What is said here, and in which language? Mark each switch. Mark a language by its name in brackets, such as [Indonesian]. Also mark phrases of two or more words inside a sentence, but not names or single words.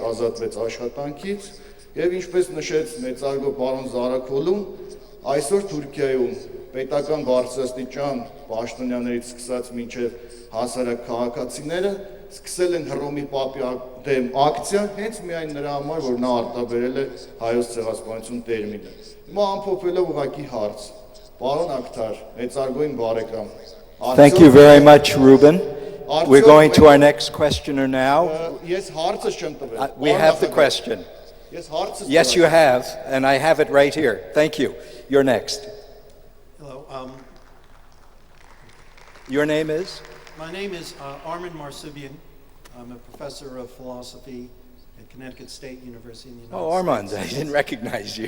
[Armenian] ազատվեց աշխատանքից եւ ինչպես նշեց մեծարգո պարոն Զարակոլուն, այսօր Թուրքիայում պետական բարձրաստիճան պաշտոնյաներից սկսած մինչև հասարակ քաղաքացիները սկսել են Հռոմի Պապի դեմ ակցիա հենց միայն նրա համար, որ նա արտաբերել է հայոց ցեղասպանություն տերմինը։ Հիմա ամփոփելով ուղղակի հարց, Պարոն Ակտար, Էծարգոյն բարեկամ։ [English] Thank you very much, Ruben. We're going to our next questioner now. [Armenian] Ես հարցս չեմ տվել։ [English] We have the question. [Armenian] Ես հարցս [English] Yes, you have, and I have it right here. Thank you. You're next. Hello. Your name is? My name is Armin Marsubian. I'm a professor of philosophy at Connecticut State University in the United States. Oh, Armand, I didn't recognize you.